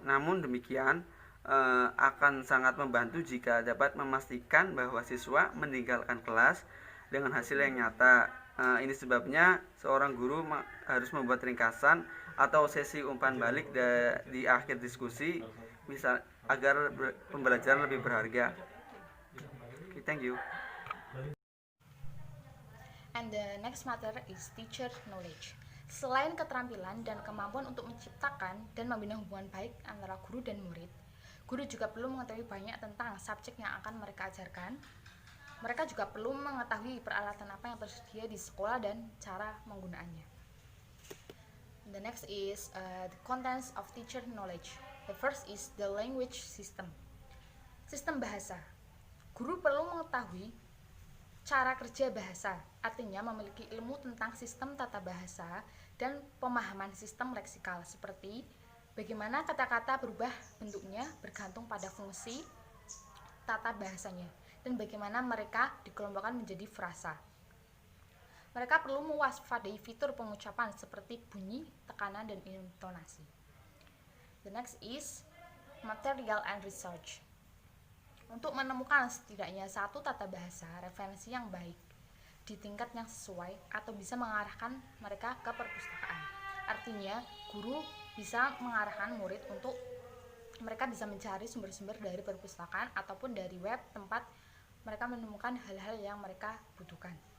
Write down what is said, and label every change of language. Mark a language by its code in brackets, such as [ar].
[id] Namun demikian akan sangat membantu jika dapat memastikan bahwa siswa meninggalkan kelas dengan hasil yang nyata. Ini sebabnya seorang guru harus membuat ringkasan atau sesi umpan balik di akhir diskusi, bisa agar pembelajaran lebih berharga. [en] Okay, thank you. And the next matter is teacher knowledge. [id] Selain keterampilan dan kemampuan untuk menciptakan dan membina hubungan baik antara guru dan murid, guru juga perlu mengetahui banyak tentang subjek yang akan mereka ajarkan. Mereka juga perlu mengetahui peralatan apa yang tersedia di sekolah dan cara menggunakannya. [en] The next is the contents of teacher knowledge. The first is the language system. [id] Sistem bahasa. Guru perlu mengetahui cara kerja bahasa, artinya memiliki ilmu tentang sistem tata bahasa dan pemahaman sistem leksikal, seperti bagaimana kata-kata berubah bentuknya bergantung pada fungsi tata bahasanya dan bagaimana mereka dikelompokkan menjadi frasa. Mereka perlu mewaspadai fitur pengucapan seperti bunyi, tekanan, dan intonasi. [en] The next is material and research. [id] Untuk menemukan setidaknya satu tata bahasa referensi yang baik di tingkat yang sesuai atau bisa mengarahkan mereka ke perpustakaan. Artinya, guru bisa mengarahkan murid untuk mereka bisa mencari sumber-sumber dari perpustakaan ataupun dari web tempat mereka menemukan hal-hal yang mereka butuhkan.